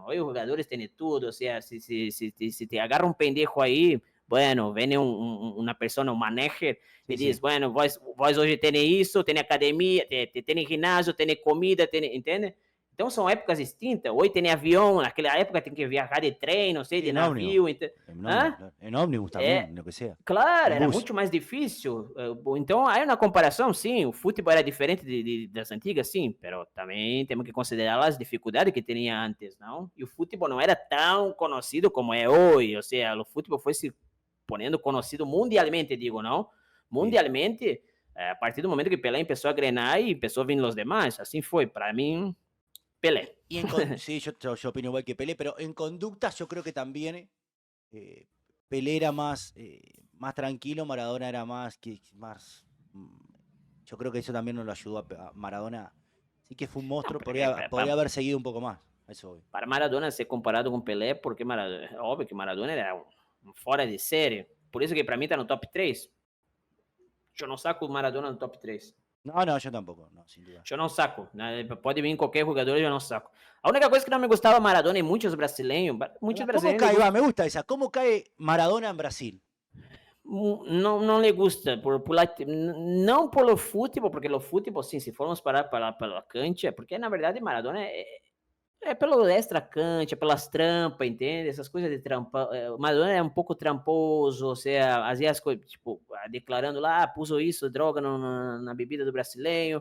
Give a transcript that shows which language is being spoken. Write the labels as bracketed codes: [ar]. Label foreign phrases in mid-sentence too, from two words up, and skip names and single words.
[pt] Hoje os jogadores têm tudo, ou seja, se te agarra um pendejo aí, bueno, vem uma pessoa, um manager, e diz, bueno, vós hoje tem isso, tem academia, tem ginásio, tem comida, entende? Então são épocas distintas. Hoje tem avião, naquela época tem que viajar de trem, não sei, de navio. [es] En ómnibus también, lo que sea. [pt] Claro, era muito mais difícil. Então, aí na comparação, sim, o futebol era diferente das antigas, sim, mas também temos que considerar as dificuldades que tinha antes, não? E o futebol não era tão conhecido como é hoje, ou seja, o futebol foi se ponendo conhecido mundialmente, digo, não? Mundialmente, a partir do momento que Pelé começou a grenar e começou a vir os demais, assim foi, para mim, Pelé. [es] Sí, yo opino igual que Pelé, pero en conductas yo creo que también Pelé era más tranquilo, Maradona era más... Yo creo que eso también nos lo ayudó a Maradona. Sí que fue un monstruo, podría haber seguido un poco más. Eso hoy. [pt] Para Maradona ser comparado com Pelé, porque óbvio que Maradona era um fora de série. Por isso que para mim tá no top 3. Eu não saco o Maradona no top 3. [es] No, no, yo tampoco, no, sin duda. [pt] Eu não saco, né? Pode vir qualquer jogador, eu não saco. A única coisa que não me gostava Maradona e muitos [es] ¿Cómo [pt] brasileiros [es] cae? Va, me gusta esa. ¿Cómo cae Maradona en Brasil? [pt] não lhe gusta, não pelo futebol, porque o futebol, sim, se formos parar pela cancha, porque na verdade Maradona é pelo extra cancha, pelas trampas, entende? Essas coisas de trampa. O Maradona é um pouco tramposo, ou seja, fazia as coisas, tipo, declarando lá, puso isso, droga na bebida do brasileiro.